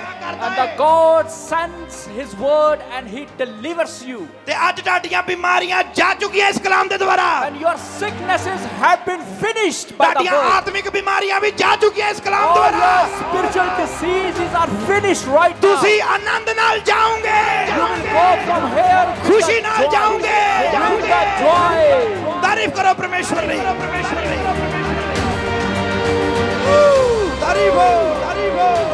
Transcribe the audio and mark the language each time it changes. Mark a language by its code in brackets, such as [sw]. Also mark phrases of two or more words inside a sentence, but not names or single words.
[en] And the God sends His word and He delivers you. [pa] ਤੇ ਅੱਜ ਤੁਹਾਡੀਆਂ ਬਿਮਾਰੀਆਂ ਜਾ ਚੁੱਕੀਆਂ ਇਸ ਕਲਾਮ ਦੇ ਦੁਆਰਾ। [en] And your sicknesses have been finished by the [pa] ਤੁਹਾਡੀਆਂ [en] word. [pa] ਆਤਮਿਕ ਬਿਮਾਰੀਆਂ ਵੀ ਜਾ ਚੁੱਕੀਆਂ ਇਸ ਕਲਾਮ [en] All [pa] ਦੁਆਰਾ। [en] your spiritual diseases are finished right now. [pa] ਤੁਸੀਂ ਆਨੰਦ ਨਾਲ ਜਾਓਗੇ, [en] You will go from here with [pa] ਖੁਸ਼ੀ [en] the [pa] ਨਾਲ [en] joy. [pa] ਜਾਓਗੇ। [en] With the joy. [pa] ਤਾਰੀਫ ਕਰੋ ਪਰਮੇਸ਼ਵਰ ਲਈ। ਤਾਰੀਫ ਹੋ, ਤਾਰੀਫ ਹੋ।